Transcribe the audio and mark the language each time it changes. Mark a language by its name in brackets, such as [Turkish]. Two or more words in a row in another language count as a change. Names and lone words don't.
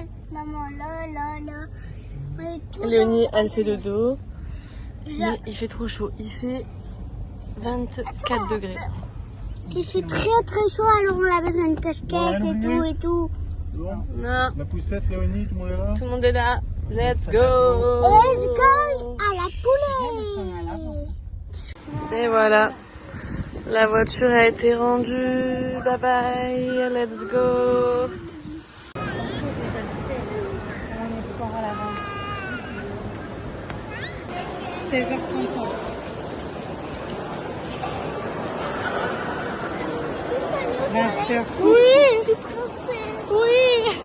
[French] Maman, là. On est tout Léonie, dans- elle fait dodo. Je- Mais il fait trop chaud. Il fait 24 degrés. Il fait très très chaud, alors on a besoin de casquette et tout. Bon. Non. La poussette, Léonie, tout le monde est là? Tout le monde est là. [English] Let's go. Let's go [French] à la poulet. Et voilà. La voiture a été rendue. [English] Bye bye. Let's go. [French] Oui. Oui.